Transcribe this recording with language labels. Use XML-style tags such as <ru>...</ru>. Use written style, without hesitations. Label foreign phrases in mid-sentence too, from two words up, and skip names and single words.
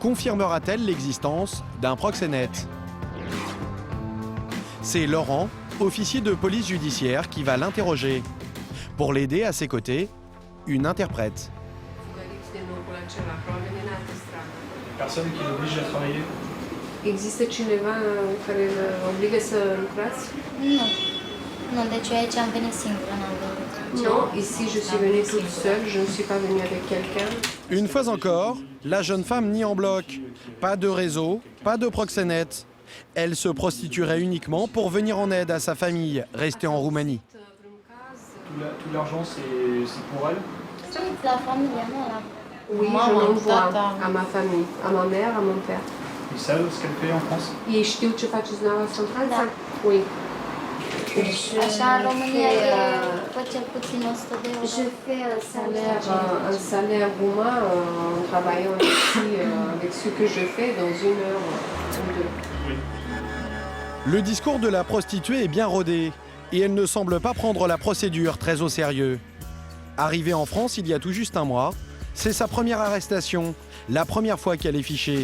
<fr>confirmera-t-elle l'existence d'un proxénète? C'est Laurent, officier de police judiciaire, qui va l'interroger. Pour l'aider, à ses côtés, une interprète. Personne qui l'oblige à travailler?</fr> <ro>Există cineva care îl obligă să lucrați? Nu. Nu, deci eu aici am venit singură, n-am venit.</ro> <fr>Non, ici je suis venue toute seule, je ne suis pas venue avec quelqu'un. Une fois encore, la jeune femme nie en bloc. Pas de réseau, pas de proxénète. Elle se prostituerait uniquement pour venir en aide à sa famille, restée en Roumanie. Tout l'argent, c'est pour elle?</fr> <ro>La familie, nu la...</ro> <fr>Oui, je l'envoie à ma famille, à ma mère, à mon père. Ils savent ce qu'elle fait en France?</fr> <ro>Ei știu ce faceți dumneavoastră în Franța?</ro> <fr>Oui.</fr> <ro>Așa, în România e după cel puțin 100 de euro.</ro> <fr>Je fais un salaire roumain en travaillant ici avec ce que je fais dans 1 heure ou 2. Le discours de la prostituée est bien rodé et elle ne semble pas prendre la procédure très au sérieux. Arrivée en France il y a tout juste un mois, c'est sa première arrestation, la première fois qu'elle est fichée.</fr>